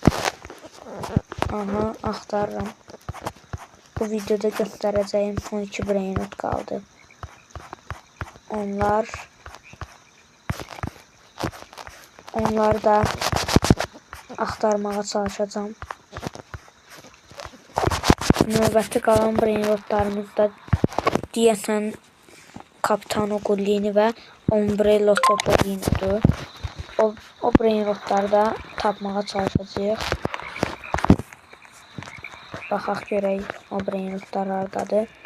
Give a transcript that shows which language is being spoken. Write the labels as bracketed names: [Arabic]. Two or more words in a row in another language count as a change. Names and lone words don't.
[Turkish] Aha aktarırım. Bu videoda göstereceğim son iki brainot kaldı. Onlar da aktarmaya çalışacağım. [Azerbaijani] Növbəti qalan brainotlarımız da deyəsən Capitano Gullini ve Ombrello Topolino'dur. O brainotları da tapmağa çalışacağıq. Baxaq görək o brainotlar hardadır.